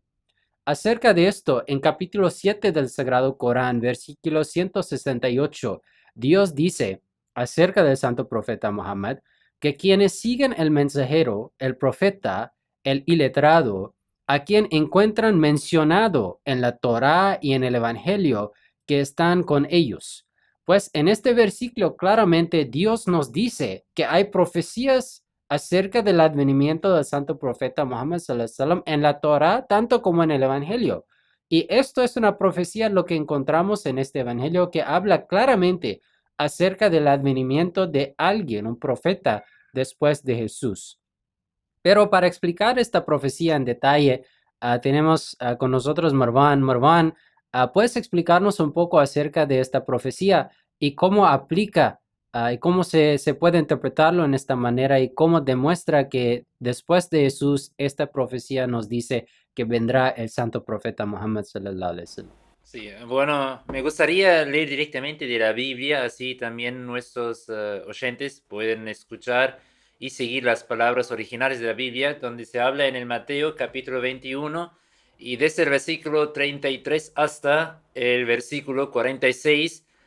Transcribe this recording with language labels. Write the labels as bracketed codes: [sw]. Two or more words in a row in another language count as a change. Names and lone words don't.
[es] Acerca de esto, en capítulo 7 del Sagrado Corán, versículo 168, Dios dice acerca del santo profeta Muhammad, que quienes siguen el mensajero, el profeta, el iletrado, a quien encuentran mencionado en la Torá y en el Evangelio, que están con ellos. Pues en este versículo claramente Dios nos dice que hay profecías acerca del advenimiento del santo profeta Muhammad [ar] صلى الله عليه وسلم [es] en la Torá, tanto como en el Evangelio. Y esto es una profecía, lo que encontramos en este Evangelio, que habla claramente acerca del advenimiento de alguien, un profeta, después de Jesús. Pero para explicar esta profecía en detalle, tenemos con nosotros Marwan. Marwan, ¿puedes explicarnos un poco acerca de esta profecía y cómo aplica y cómo se puede interpretarlo en esta manera y cómo demuestra que después de Jesús esta profecía nos dice que vendrá el santo profeta Muhammad [ar] صلى الله عليه وسلم? [es] Sí, bueno, me gustaría leer directamente de la Biblia, así también nuestros oyentes pueden escuchar y seguir las palabras originales de la Biblia, donde se habla en el Mateo capítulo 21 y desde el versículo 33 hasta el versículo 46,